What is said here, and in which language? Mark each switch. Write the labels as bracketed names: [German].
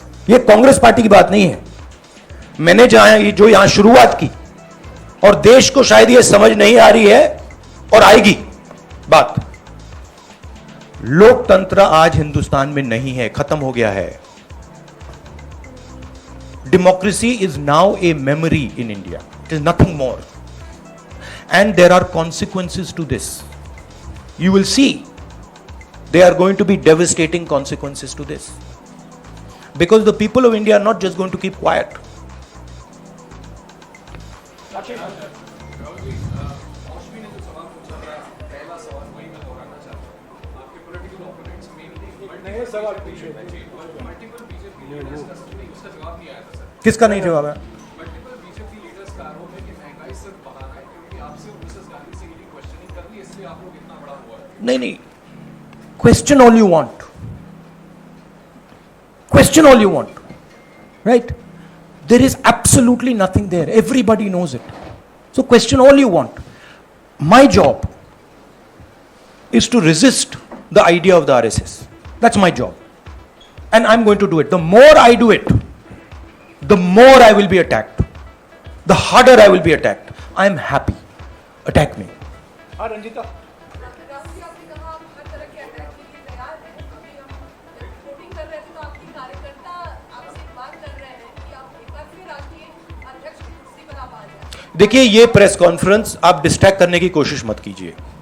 [Hindi] यह कांग्रेस पार्टी की बात नहीं है। मैंने जो यहां शुरुआत की, और देश को शायद यह समझ नहीं आ रही है, और आएगी, बात, लोकतंत्र आज हिंदुस्तान में नहीं है, खत्म हो गया है. [English] Democracy is now a memory in India. It is nothing more. And there are consequences to this. You will see there are going to be devastating consequences to this. Because the people of India are not just going to keep quiet. [Hindi] नए सवाल पूछे. किसका नहीं जवाब है? Multiple BJP leaders का आरोप है कि महंगाई सिर्फ बहाना है क्योंकि आपसे मिसेस गांधी से यही क्वेश्चनिंग करनी, इसलिए आप लोग इतना बड़ा हुआ है. [English] नहीं, question all you want. Question all you want. Right? There is absolutely nothing there. Everybody knows it. So question all you want. My job is to resist the idea of the RSS. That's my job. And I'm going to do it. The more I do it, the more I will be attacked. The harder I will be attacked. I am happy. Attack me. [Hindi] हाँ रंजीता. राहुल जी, आपने कहा आप हर तरह के attack के लिए तैयार हैं. अभी हम रिपोर्टिंग कर रहे थे तो आपके कार्यकर्ता आपसे एक बात कर रहे हैं कि आप एक बार फिर राष्ट्रीय अध्यक्ष की कुर्सी पर आप आ जाए. देखिए, ये प्रेस कॉन्फ्रेंस आप डिस्ट्रैक्ट करने की कोशिश मत कीजिए.